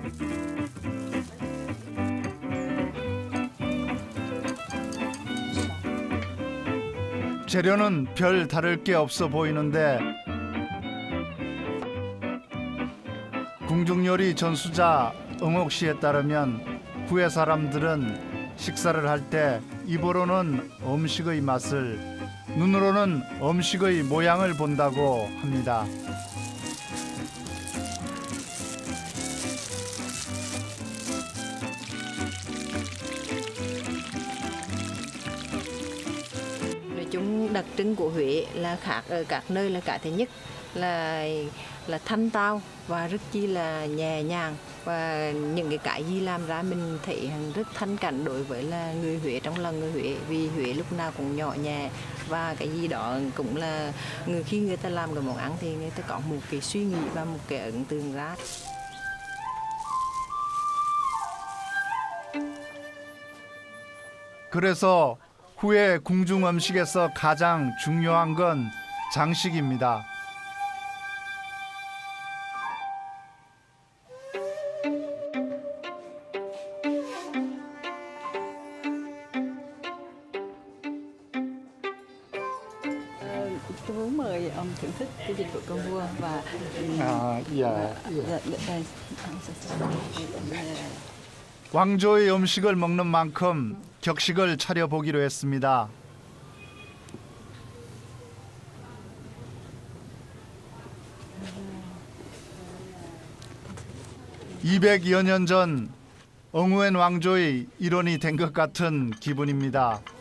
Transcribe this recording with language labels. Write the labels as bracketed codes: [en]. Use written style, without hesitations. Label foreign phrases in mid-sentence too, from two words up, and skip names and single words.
[ko] 재료는 별 다를 게 없어 보이는데 궁중요리 전수자 응옥 씨에 따르면 후에 사람들은 식사를 할 때 입으로는 음식의 맛을, 눈으로는 음식의 모양을 본다고 합니다. [vi] Nói chung đặc trưng của Huế là khác ở các nơi là cái thứ nhất là thanh tao và rất chi là nhẹ nhàng, và những cái gì làm ra mình thấy rất thanh cảnh đối với là người Huế, trong lòng người Huế, vì Huế lúc nào cũng nhỏ nhẹ và cái gì đó cũng là khi người ta làm cái món ăn thì người ta có một cái suy nghĩ và một cái ấn tượng ra. [ko] 그래서 후에 궁중 음식에서 가장 중요한 건 장식입니다. [vi] Tôi muốn mời ông thưởng thức cái dịch vụ cơm vua và [ko] 왕조의 음식을 먹는 만큼 격식을 차려보기로 했습니다. (200여 년 전) 엉우엔 왕조의 일원이 된 것 같은 기분입니다.